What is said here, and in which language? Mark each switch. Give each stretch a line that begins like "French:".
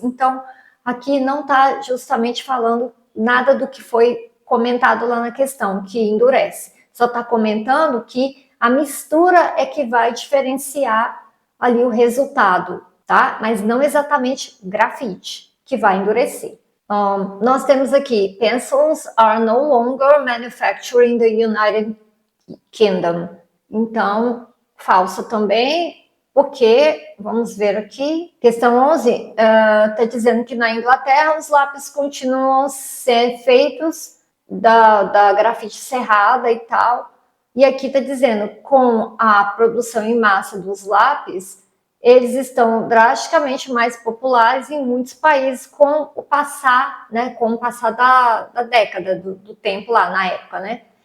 Portuguese: Então, aqui não está justamente falando nada do que foi comentado lá na questão, que endurece. Só está comentando que a mistura é que vai diferenciar ali o resultado, tá? Mas não exatamente grafite, que vai endurecer. Nós temos aqui,
English: pencils are no longer manufactured in the United Kingdom.
Portuguese: Então, falso também, porque, vamos ver aqui, questão 11, está dizendo que na Inglaterra os lápis continuam a ser feitos da grafite cerrada e tal, e aqui está dizendo, com a produção em massa dos lápis, eles estão drasticamente mais populares em muitos países com o passar, né, com o passar da década, do tempo lá, na época, né?